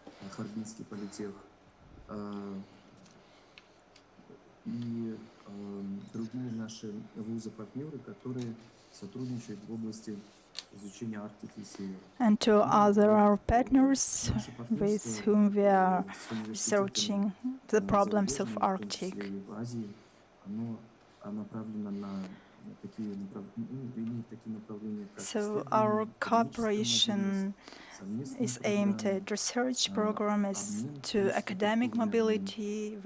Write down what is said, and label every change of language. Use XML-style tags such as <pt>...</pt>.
<ru>Харбинский политех и другие наши вузы-партнеры, которые сотрудничают в области изучения Арктики и Севера.</ru> <en>And to other our partners with whom we are researching the problems of Arctic.</en> <ru>В Азии оно направлено на такие направления, как</ru> <en>So our cooperation is aimed at research program, as to academic mobility.</en>